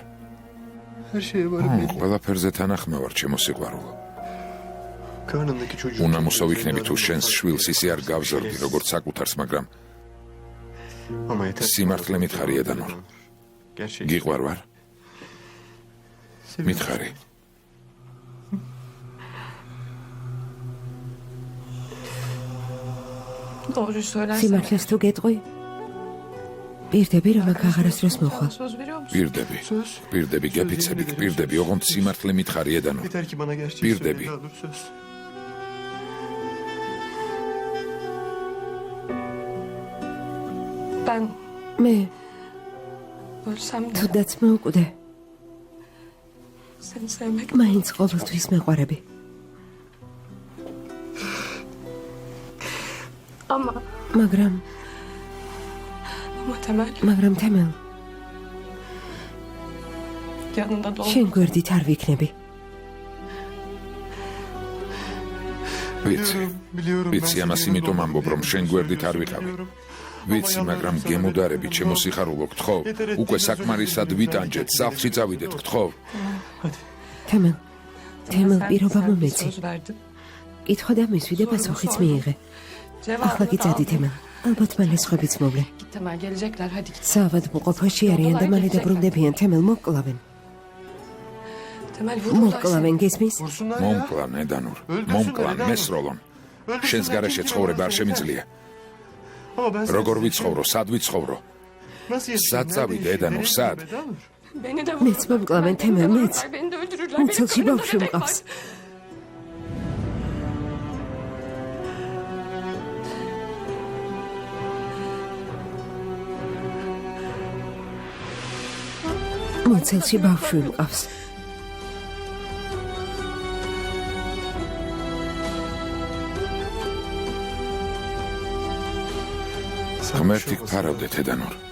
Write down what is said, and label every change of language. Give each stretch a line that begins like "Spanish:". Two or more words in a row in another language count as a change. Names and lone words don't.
Georgian: ყველაფერზე თანახმავარ, ჩემო სიყვარულო. უნამოსო ვიქნები თუ შენს შვილს ისე არ გავზრდი, როგორც საკუთარს, მაგრამ სიმართლე მითხარი ედანურ. გიყვარ ვარ? მითხარი.
Turkish: Doğruyu söylersen.
Georgian: სიმართლეს თუ გეტყვი? პირდები, რომ აქ აღარასდროს მოხვალ.
Turkish: Söz veriyor musun?
Georgian: პირდები, გეფიცებით, პირდები, ოღონდ სიმართლე მითხარი ედანურ. პირდები.
Turkish: Ben
Georgian: მე
Turkish: ölsem de
Georgian: თუდაც მოვკვდე,
Turkish: seni sevmek.
Georgian: მაინც ყოველთვის მეყვარები.
Turkish: Ama
Georgian: მაგრამ Temel თემელ,
Turkish: yanında da
Georgian: შენ გვერდით არ ვიქნები. ვიცი ამას იმიტომ ამბობ, რომ შენ გვერდით არ ვიყავი. ვიცი, მაგრამ გემოდარები, ჩემო სიხარულო, გთხოვ, უკვე საკმარისად ვიტანჯეთ, სახლში წავიდეთ, გთხოვ. თემელ, პირობა მომეცი.
Turkish: söz verdin.
Georgian: კითხვა და მისვი და პასუხიც მიიღე. ახლა კი წადი თემელ, ალბათ მალე სხვებიც მოვლენ.
Turkish: Git Temel gelecekler hadi git.
Georgian: საავადმყოფოში არიან და მალე დაბრუნდებიან. თემელ, მოკკლავენ.
Turkish: Temel vururlar seni.
Georgian: მოკკლავენ, გესმის? მომკლან ედანურ, მომკლან მესროლონ. შენს გარეშე ცხოვრება არ შემიძლია. როგორ ვიცხოვრო, სად ვიცხოვრო? სად წავიდე ედანურ, სად?
Turkish: Beni de
Georgian: მეც მომკლავენ, თემელ, მეც.
Turkish: Beni de öldürürler.
Georgian: მუცელში ბავშვი მყავს. მუცელში ბავშვი მყავს. ღმერთი გფარავდეთ ედანურ.